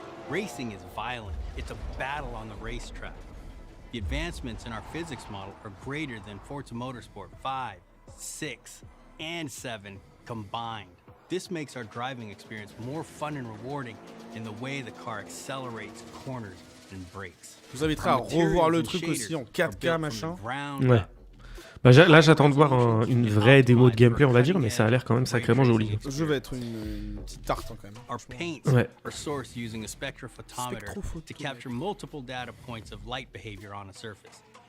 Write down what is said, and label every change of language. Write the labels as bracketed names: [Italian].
[English] Racing is violent. It's a battle on the racetrack. The advancements in our physics model are greater than Forza Motorsport 5, 6, and 7 combined. This makes our driving experience more fun and rewarding in the way the car accelerates, corners, and brakes. [French] Je vous inviterai à revoir le truc aussi en 4K machin. Ouais. Bah, là j'attends de voir une vraie démo de gameplay on va dire, mais ça a l'air quand même sacrément joli. Le jeu va être une petite tarte hein, quand même. [English] Our paints [French] Ouais. [English] are sourced using a spectrophotometer to capture multiple data points of light behavior on a surface.